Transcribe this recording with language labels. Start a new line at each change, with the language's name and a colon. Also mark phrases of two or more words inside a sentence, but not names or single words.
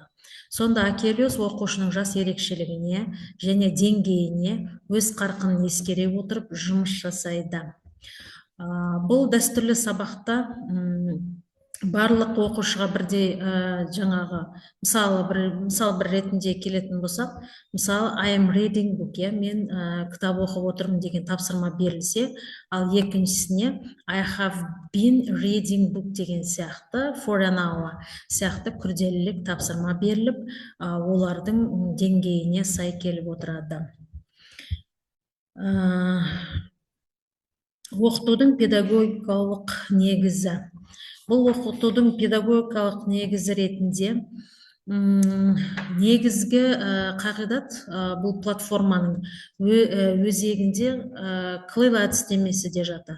Kazakh: Сонда Акелюс оқушының жас ерекшелігіне және деңгейіне өз қарқынын ескере отырып жұмыс жасайды. Бұл дәстүрлі сабақта барлық оқушыға бірдей жаңағы мысалы бір ретінде келетін болсақ, мысалы
English: I am reading book,
Kazakh: мен кітап оқып отырмын деген тапсырма берілсе, ал екіншісіне
English: I have been reading book
Kazakh: деген сияқты
English: for an hour
Kazakh: сияқты күрделілік тапсырма беріліп, олардың деңгейіне сай келіп отырады. Оқытудың педагогикалық негізі. Бұл оқытудың педагогикалық негізі ретінде негізгі қағидат бұл платформаның өзегінде Клейло әдістемесі де жатыр.